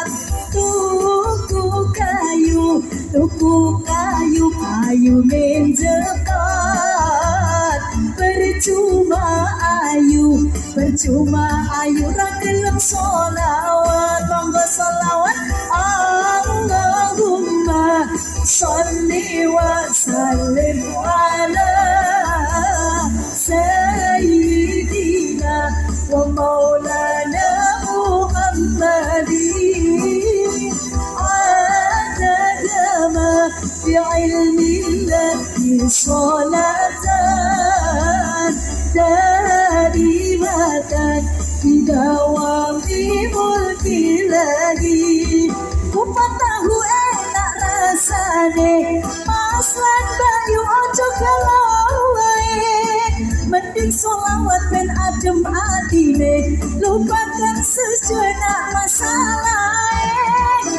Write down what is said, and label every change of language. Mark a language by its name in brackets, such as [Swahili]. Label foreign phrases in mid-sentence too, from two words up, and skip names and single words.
[Javanese] Tuku kayu menjekat. Percuma ayu orang gelem sholawat. Monggo sholawat. [Arabic] اللهم صل وسلم على سيدنا ومولانا محمد عدد ما في علم الله صلاة دائمة بدوام ملك الله. [Javanese] Kupat tahu enak rasane, Mas lan Bayu ojo galau wae. Mending sholawat ben adem atine, [Indonesian] lupakan sejenak masalah.